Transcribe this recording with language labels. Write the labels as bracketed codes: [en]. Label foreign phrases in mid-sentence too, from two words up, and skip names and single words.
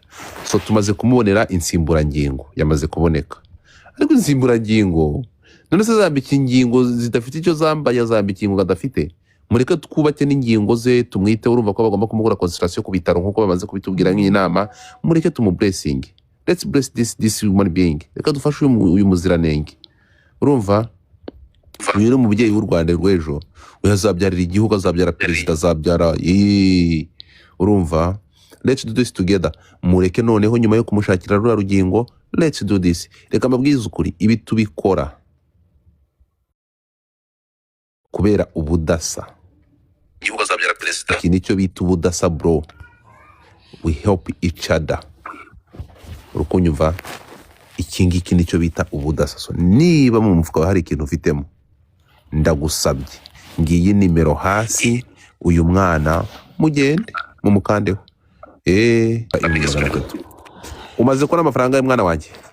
[rw] So tumaze kumubonera insimburangingo, yamaze kuboneka. Ariko insimburangingo none se zambika ingingo zidafite icyo zambaye, zambika ingingo adafite. Mureke twubake n'ingingo ze, tumwite. Urumva ko bagomba kumugura consultation ku bitaro nkuko bamaze kubitubwira nk'inama. Mureke blessing. [en] Let's bless this human being. [rw] Reka dufashe uyu muziranenge. Urumva? Uyu ni umubyeyi w'u Rwanda rw'ejo. Uyu azabyarira igihugu, azabyara perezida, azabyara. Urumva? [en] Let's do this together. [rw] Mureke noneho nyuma yo kumushakira rura rugingo, [en] let's do this. [rw] Reka mbabwize ukuri, ibi tubikora kubera ubudasa. Igihugu azabyara perezida. Iki nicyo bita ubudasa bro. [en] We help each other. [rw] Urukunyumva? Iki ngiki nicyo bita ubudasa. So niba mu mufuka hari ikintu ufitemo, ndagusabye ngiye nimero hasi, uyu mwana mugende mumukandeho. Umaze ko n'amafaranga y'umwana wanjye